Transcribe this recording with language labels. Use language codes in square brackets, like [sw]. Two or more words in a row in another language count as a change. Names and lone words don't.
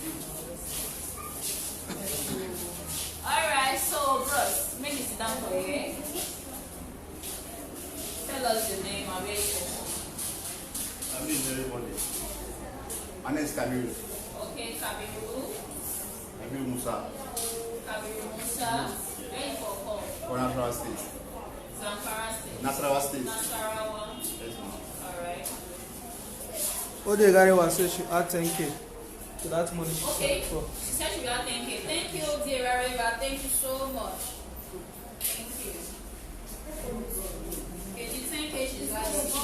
[en] Alright, so bros, make it sit down for you, okay? Tell us your name and where you're from. I'm in everybody. My name is Kabiru. Okay, Kabiru. Kabiru Musa. Kabiru Musa. Where you from? For Nasarawa State. Zamfara State. Nasarawa State. Nasarawa. Yes, ma'am. Alright. Odegari was said she add 10K to that money she Okay. sent for. She said she got 10K. Thank you, dear Areva. Thank you so much. Thank you. Okay, the 10K she's got is not